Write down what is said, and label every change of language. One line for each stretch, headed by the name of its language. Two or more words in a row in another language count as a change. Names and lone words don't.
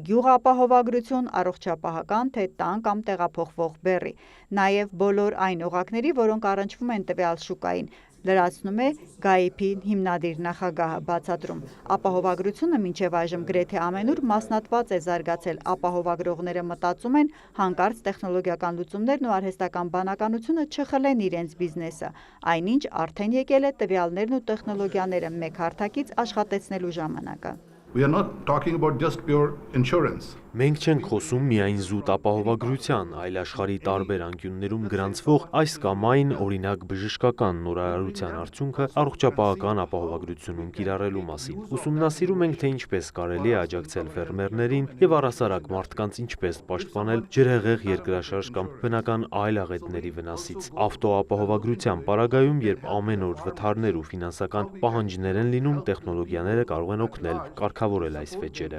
Armenian: գյուղապահովագրություն, առողջապահական, թե տան կամ տեղափոխվող բեռի, նաև բոլոր այն օղակների, որոնք առնչվում են տվյալ շուկային, լրացնում է GAIP-ի հիմնադիր նախագահը, բացատրում։ Ապահովագրությունը մինչև այժմ գրեթե ամենուր մասնատված է զարգացել, ապահովագրողները մտածում են հանկարծ տեխնոլոգիական լուծումներն ու արհեստական բանականությունը չխլեն իրենց բիզնեսը, այնինչ արդեն եկել է տվյալներն ու տեխնոլոգիաները մեկ հարթակից աշխատեցնելու ժամանակը։
English: We are not talking about just pure insurance.
Armenian: Մենք չենք խոսում միայն զուտ ապահովագրության, այլ աշխարհի տարբեր անկյուններում գրանցվող այս կամ այն օրինակ բժշկական նորարարության արդյունքը առողջապահական ապահովագրությունում կիրառելու մասին։ Ուսումնասիրում ենք, թե ինչպես կարելի է աջակցել ֆերմերներին եւ առհասարակ մարդկանց ինչպես պաշտպանել ջրհեղեղ երկրաշարժ կամ բնական այլ աղետների վնասից։ Ավտոապահովագրության պարագայում, երբ ամեն օր վթարներ ու ֆինանսական պահանջներ են լինում, տեխնոլոգիաները կարող են օգնել կարգավորել այս վեճերը։